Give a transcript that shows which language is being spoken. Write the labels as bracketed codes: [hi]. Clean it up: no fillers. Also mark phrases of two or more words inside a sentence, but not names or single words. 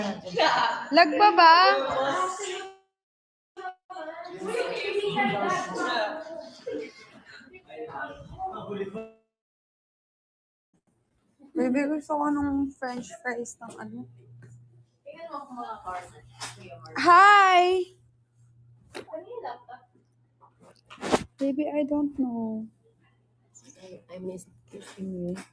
[tl] Lagba ba? Baby, gusto ko nung [en] french fries [tl] ng ano. [en] Hi! Baby, I don't know. I missed kissing you.